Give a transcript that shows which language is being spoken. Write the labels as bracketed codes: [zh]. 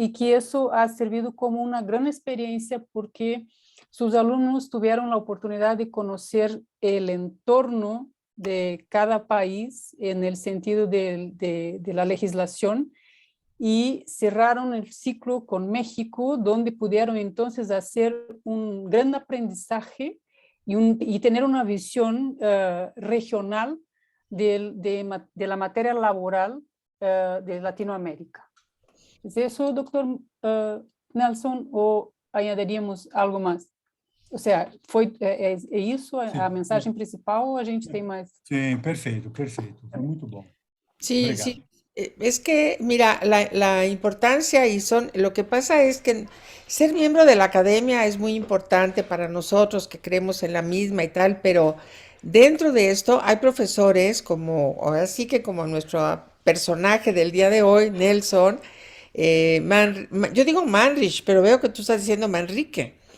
[es] Y que eso ha servido como una gran experiencia porque sus alumnos tuvieron la oportunidad de conocer el entorno de cada país en el sentido de la legislación y cerraron el ciclo con México, donde pudieron entonces hacer un gran aprendizaje y tener una visión regional de la materia laboral de Latinoamérica. ¿Es eso, doctor Nelson, o añadiríamos algo más? O sea, [pt] é isso a mensagem principal ou a gente tem mais? Sim, perfeito, perfeito. Foi muito bom. [es] Sí, [pt] Obrigado. [es] sí. Es que, mira, la importancia lo que pasa es que ser miembro de la academia es muy importante para nosotros que creemos en la misma y tal, pero dentro de esto hay profesores ahora sí que como nuestro personaje del día de hoy, Nelson, yo digo Manrich, pero veo que tú estás diciendo Manrique.